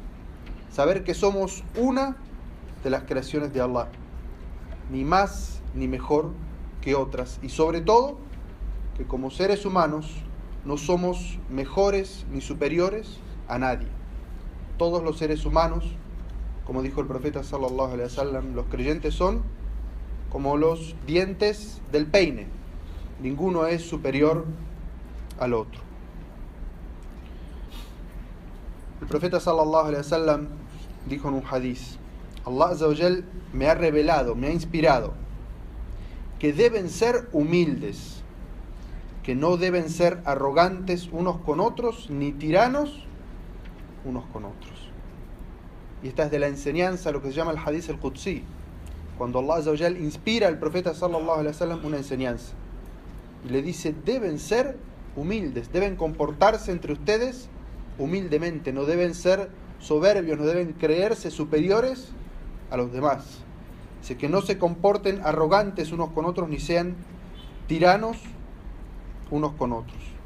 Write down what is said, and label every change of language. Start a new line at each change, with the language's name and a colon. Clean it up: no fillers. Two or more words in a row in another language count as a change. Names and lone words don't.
Spanish: Saber que somos una de las creaciones de Allah, ni más ni mejor que otras, y sobre todo que como seres humanos no somos mejores ni superiores a nadie. Todos los seres humanos, como dijo el profeta
Arabic: صلى الله عليه وسلم,
Spanish: los creyentes son como los dientes del peine, ninguno es superior al otro. El profeta
Arabic: صلى الله عليه وسلم
Spanish: dijo en un hadiz:
Arabic: الله عز وجل
Spanish: me ha revelado, me ha inspirado que deben ser humildes, que no deben ser arrogantes unos con otros, ni tiranos unos con otros. Y esta es de la enseñanza, lo que se llama el
Arabic: حديث القدسي,
Spanish: cuando
Arabic: الله عز وجل
Spanish: inspira al profeta
Arabic: صلى الله عليه وسلم
Spanish: una enseñanza y le dice: deben ser humildes, deben comportarse entre ustedes humildemente, no deben ser soberbios, no deben creerse superiores a los demás. Dice que no se comporten arrogantes unos con otros, ni sean tiranos unos con otros.